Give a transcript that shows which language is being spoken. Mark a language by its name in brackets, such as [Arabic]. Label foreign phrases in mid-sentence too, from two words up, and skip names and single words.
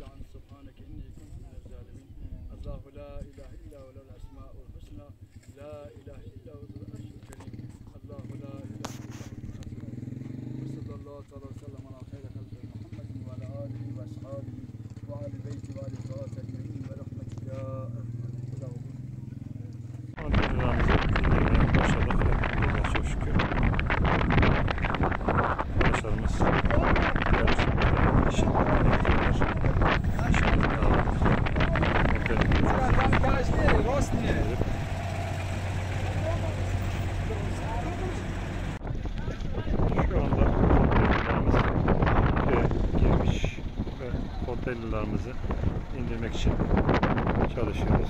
[Arabic] انت سبحانك اني كنت من الظالمين الله لا اله الا هو له الاسماء الحسنى لا اله الا هو العرش الكريم الله لا اله الا هو وصلى الله تعالى وسلم على خير خلق محمد وعلى اله واصحابه وعلى بيته وعلى ذات اجمعين برحمتك يا ارحم الراحمين. [Turkish] Çok şükür. Arkadaşlarımız şu anda girmiş ve konteynerlarımızı indirmek için çalışıyoruz.